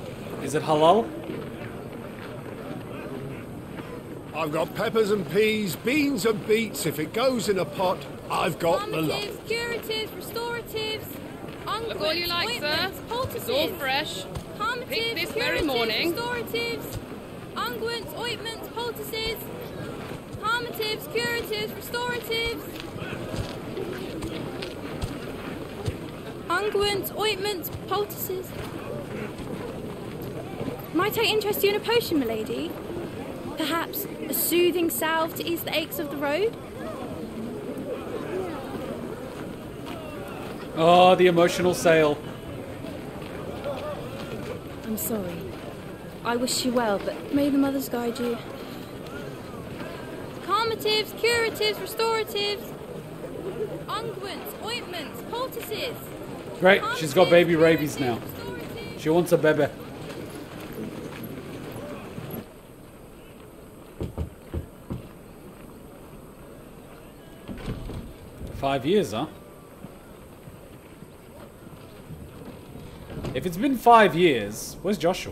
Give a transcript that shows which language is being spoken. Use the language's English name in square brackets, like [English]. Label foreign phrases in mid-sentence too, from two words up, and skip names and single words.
[English] Is it halal? I've got peppers and peas, beans and beets. If it goes in a pot, I've got the lot. Calmatives, curatives, restoratives, unguents, Look all you like, sir. poultices. It's all fresh. Calmatives, Picked this very curatives, morning. restoratives, unguents, ointments, poultices. Calmatives, curatives, restoratives. Unguents, ointments, poultices. Might I interest you in a potion, milady? Perhaps a soothing salve to ease the aches of the road? Oh, the emotional sale. I'm sorry. I wish you well, but may the mothers guide you. Calmatives, curatives, restoratives, unguents, ointments, poultices. Great, she's got baby rabies now. She wants a baby. $5 years, huh? If it's been 5 years, where's Joshua?